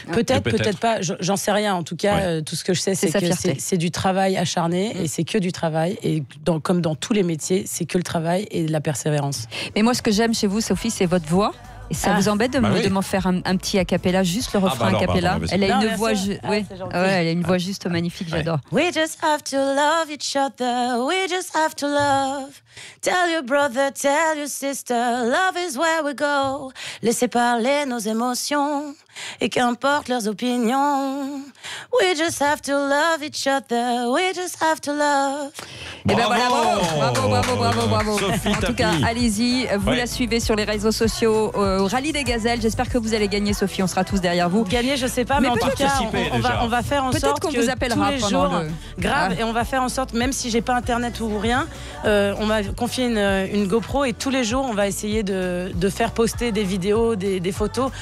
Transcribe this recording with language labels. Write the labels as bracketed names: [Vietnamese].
[French] Peut-être pas, j'en sais rien. En tout cas, tout ce que je sais, c'est que c'est du travail acharné et c'est que du travail. Et comme dans tous les métiers, c'est que le travail et de la persévérance. Mais moi, ce que j'aime chez vous, Sophie, c'est votre voix. Et ça vous embête de m'en faire un petit a cappella, juste le refrain a cappella? Elle a une voix, elle a une voix juste magnifique, j'adore. [English] We just have to love each other. We just have to love. Tell your brother, tell your sister, love is where we go. [French] Laissez parler nos émotions et qu'importe leurs opinions. [English] We just have to love each other. We just have to love. [French] Et ben voilà, bravo. Sophie en tout cas, allez-y, vous la suivez sur les réseaux sociaux au Rallye des Gazelles. J'espère que vous allez gagner, Sophie. On sera tous derrière vous. Gagner, je sais pas, mais en tout cas, on va faire en sorte qu'on vous appellera tous les pendant jours, grave, et on va faire en sorte, même si j'ai pas internet ou rien, on m'a confié une GoPro et tous les jours, on va essayer de faire poster des vidéos, des photos.